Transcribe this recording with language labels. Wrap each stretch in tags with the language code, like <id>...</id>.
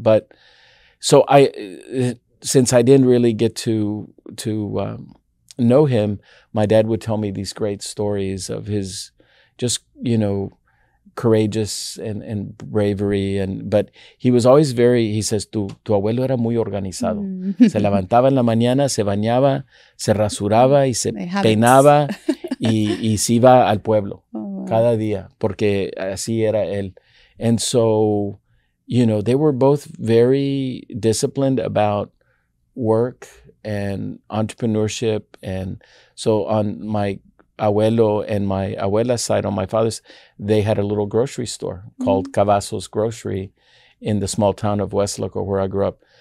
<en>But so since I didn't really get to know him, my dad would tell me these great stories of his just, courageous and bravery. But he was always he says,</en> <es>tu abuelo era muy organizado. Se levantaba en la mañana, se bañaba, se rasuraba y se peinaba y se iba al pueblo cada día, porque así era él.</es> <en>And so, they were both very disciplined about work and entrepreneurship. And so on my abuelo and my abuela's side, on my father's, they had a little grocery store called Cavazos Grocery in the small town of West Loco where I grew up.</en>